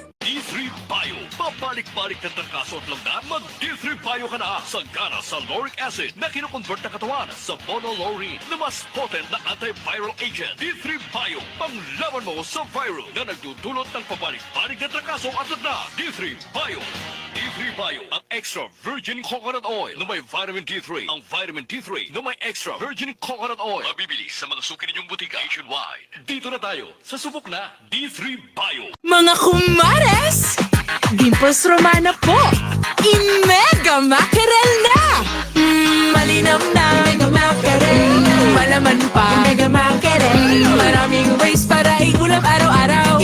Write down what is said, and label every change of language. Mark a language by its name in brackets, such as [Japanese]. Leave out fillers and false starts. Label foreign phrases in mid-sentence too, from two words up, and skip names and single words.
[Filipino] D3 Bio. Babalik-balik na trangkaso at lagda, mag D3 Bio ka na. Sagana sa [English] lauric acid [Filipino] na kinukonvert na katawan sa monolaurine na mas potent na [English] antiviral agent. [Filipino] D3 Bio. Panglaban mo sa viral na nagdudulot ng pabalik-balik na trangkaso at lagda. D3 Bio. D3 Bio. Ang [English] extra virgin coconut oil [Filipino] na may [English] vitamin D3. [Filipino] Ang [English] vitamin D3 [Filipino] na may [English] extra virgin coconut oil. [Filipino] Mabibili sa mga suki ninyong butika nationwide. Dito na tayo sa subok na D3 Bio. Mga kumares! Dimples Romana po! In-mega mackerel na! Malinam na mega mackerel. Malaman pa mega mackerel. Maraming ways para igulam araw-araw.